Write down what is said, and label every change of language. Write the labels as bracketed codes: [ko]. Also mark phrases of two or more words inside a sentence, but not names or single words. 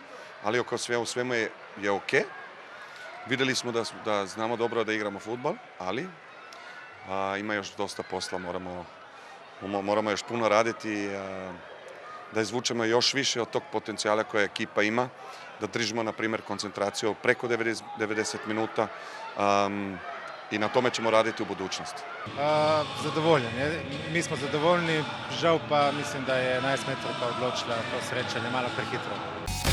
[sr] Ali oko sve u svemu je okej. Videli smo da znamo dobro da igramo fudbal, ali ima još dosta posla, moramo još puno raditi, da izvučemo još više od tog potencijala koje ekipa ima, da držimo, na primjer, koncentraciju preko 90 minuta i na tome ćemo raditi u budućnosti. [sl] Zadovoljen. Mi smo zadovoljni, žal pa mislim da je 11 metrovka odločila to srečanje malo prehitro.